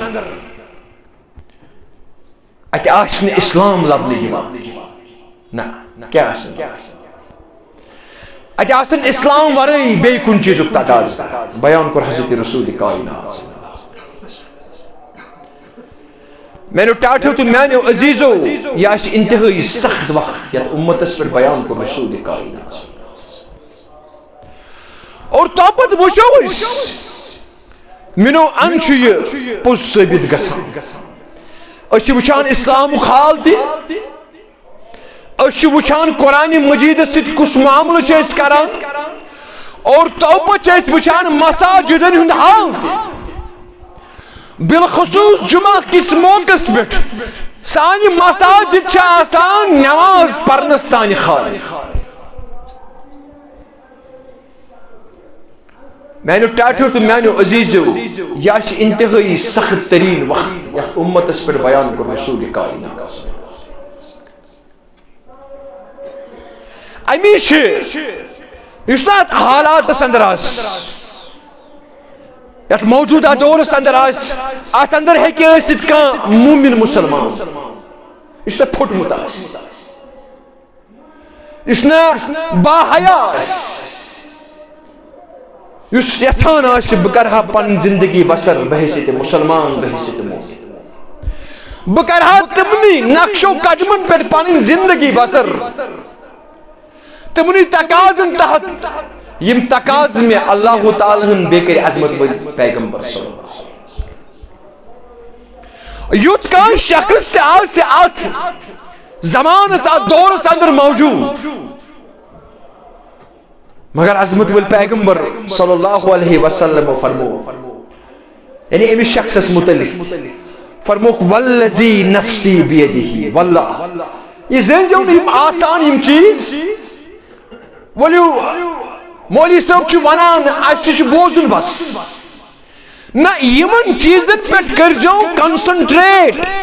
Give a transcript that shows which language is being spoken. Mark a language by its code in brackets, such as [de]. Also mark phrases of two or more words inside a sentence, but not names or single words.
[ks] ات آسن اسلام لبنہ یوان نہ کیا آسن ات آسن اسلام ورٲے بیٚیہِ کُنہِ چیٖزُک تقاضہٕ بیان کوٚر حضرت رسول کائنات میانو ٹاٹھو تو میانو عزیزو یہ آس انتہائی سخت وقت یتھ امتس پر بیان کوٚر رسول کائنات اور توپت وچھو اس منو ان چھُ یہ پوٚز ثٲبت گژھان أسۍ چھِ وٕچھان اسلامُک حال تہِ أسۍ چھِ وٕچھان قرآنِ مجیدس سۭتۍ کُس معاملہٕ چھِ أسۍ کران اور توپت چھِ أسۍ وٕچھان مساجدن ہُنٛد حال تہِ بالخصوص جمعہ کس موقعس پٮ۪ٹھ سانہِ مساجد چھِ آسان نماز پرنس تانۍ خالی میانو ٹاٹھو تو میانو عزیزو یہ آس انتہائی سخت ترین وقت یتھ امتس پر بیان کوٚر رسول کائنات امی اس نا حالات اندر آس یت موجودہ دورس اندر آس ات اندر ہیکہ ٲسِتھ کانٛہہ مومن مسلمان اس نا پھٹمت آس اس نا باحیا آس اس یژھان آسہِ بہٕ کرہا پنٕنۍ زندگی بسر بحیثیت مسلمان بحیثیت مومن بہٕ کرہا تمنٕے نقشو قدمن پٮ۪ٹھ پنٕنۍ زندگی بسر تمنٕے تقاضن تحت یم تقاض میں اللہ تعالیٰ ہن بیٚیہِ کٔرۍ عظمت وٲلۍ پیغمبر [ar] صلی اللہ علیہ [ks] وسلم یُتھ کانٛہہ شخص تہِ آسہِ اتھ زمانس اتھ دورس اندر موجود مگر عظمت وٲلۍ پیغمبر [ar] صلی اللہ علیہ وسلم [ks] فرمو یعنی امس شخصس متعلق فرموک [ar] والذی نفسی بیدہ واللہ [ks] یہ زنجو یم آسان یم چیز ولیو مولوی صاحب چھ ونان اَسہِ چھُ بوزُن بس نہ یمن چیزن پٮ۪ٹھ کٔرۍزیو کنسنٹریٹ